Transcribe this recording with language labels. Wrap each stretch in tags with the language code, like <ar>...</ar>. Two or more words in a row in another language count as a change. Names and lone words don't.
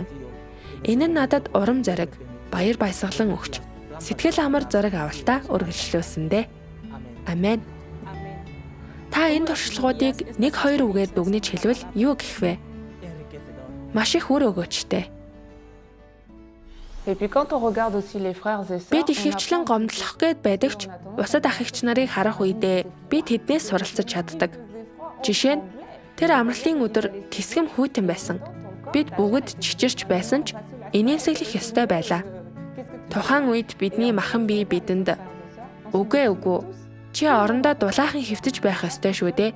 <mn>Энэ нь надад урам зориг, баяр баясгалан өгч сэтгэл амар зориг авалтаа үргэлжлүүлсэндээ. Амен. Та энэ туршлагуудыг 1-2 үгээр дүгнэж хэлвэл юу гэх вэ? Маш их үр өгөөчтэй.</mn> <fr>Et puis quand on regarde aussi les frères et sœurs,</fr> <mn>Бид их хвчлэн гомдлох гээд байдаг ч бусад ах эгч нарыг харах үедээ би тэднээс суралцаж чаддаг. Жишээ нь тэр амралтын өдөр тэсгэм хүйтэн байсан. Бид бүгд чичирч байсан ч инээмсэглэх ёстой байлаа. Тухайн үед бидний махан бие бидэнд үгүй чи орондоо дулаахан хөвтөж байх ёстой шүү дээ.</mn>